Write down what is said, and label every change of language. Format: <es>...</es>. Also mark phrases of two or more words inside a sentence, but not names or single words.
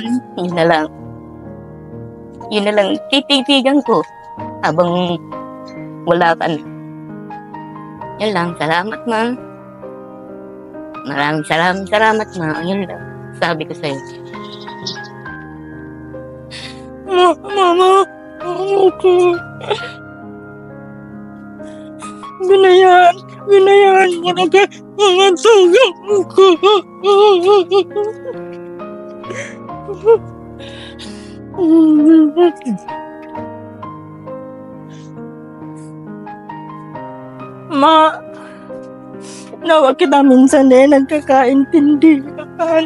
<tl>Yun na lang, tititigan ko. Habang wala ka na. Yun lang, salamat, ma. Maraming salamat, ma. Yun lang, sabi ko sa'yo. Mama, okay.</tl> <bik>Binayaan Pinayaan mo na kay mga tugang ko. Ma, nawa kita minsan nagkakaintindihan.</bik>